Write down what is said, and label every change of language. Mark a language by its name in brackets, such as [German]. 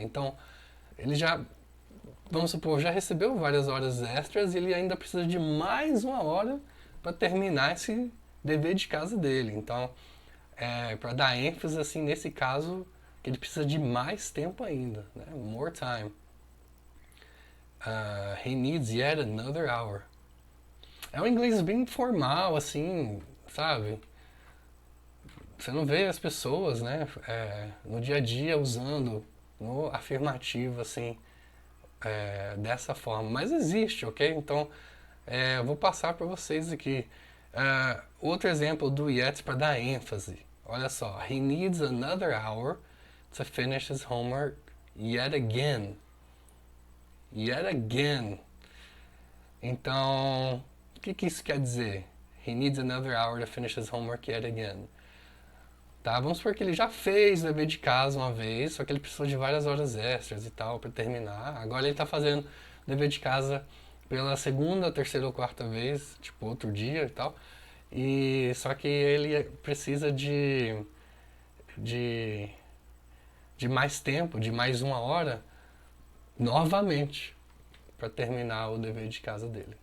[Portuguese] Então, ele já, vamos supor, já recebeu várias horas extras e ele ainda precisa de mais uma hora para terminar esse dever de casa dele. Então, para dar ênfase, assim, nesse caso, que ele precisa de mais tempo ainda, né? [English] More time. He needs yet another hour. [Portuguese] É um inglês bem formal, assim, sabe? Você não vê as pessoas, né, no dia a dia usando no afirmativo, assim, dessa forma. Mas existe, ok? Então, eu vou passar para vocês aqui. Outro exemplo do yet para dar ênfase. Olha só. [English] He needs another hour to finish his homework yet again. Yet again. [Portuguese] Então, o que isso quer dizer? [English] He needs another hour to finish his homework yet again. [Portuguese] Tá, vamos supor que ele já fez o dever de casa uma vez, só que ele precisou de várias horas extras e tal para terminar. Agora ele está fazendo o dever de casa pela segunda, terceira ou quarta vez, tipo outro dia e tal. E só que ele precisa de mais tempo, de mais uma hora, novamente, para terminar o dever de casa dele.